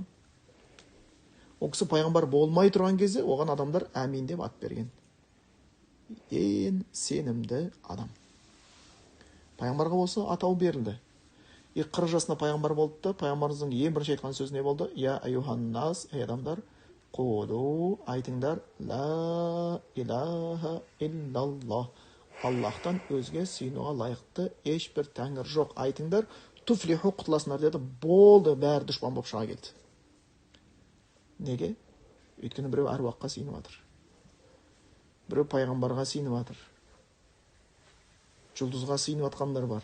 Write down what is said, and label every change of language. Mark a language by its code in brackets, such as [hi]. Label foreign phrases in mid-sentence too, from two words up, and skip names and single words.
[kk] Ол кісі пайғамбар болмай тұрған кезде оған адамдар әмин деп ат берген. Ең сенімді адам. Пайғамбарға болса атау берілді. 40 жасында пайғамбар болды да, пайғамбарымыздың ең бірінші айтқан сөзі не болды? [ar] يا أيها الناس, [kk] ей адамдар, қулу, айтыңдар, [ar] لا إله إلا الله. [kk] Аллахтан өзге сыйынуға лайықты ешбір тәңір жоқ. Айтыңдар, туфлиху, құтыласыңдар деді. Болды, бәрі дұшпан болып шыға келді. Неге? Өйткені біреу әруаққа сыйынып жатыр. Біреу пайғамбарға сыйынып жатыр. Жұлдызға сыйынып жатқандар бар.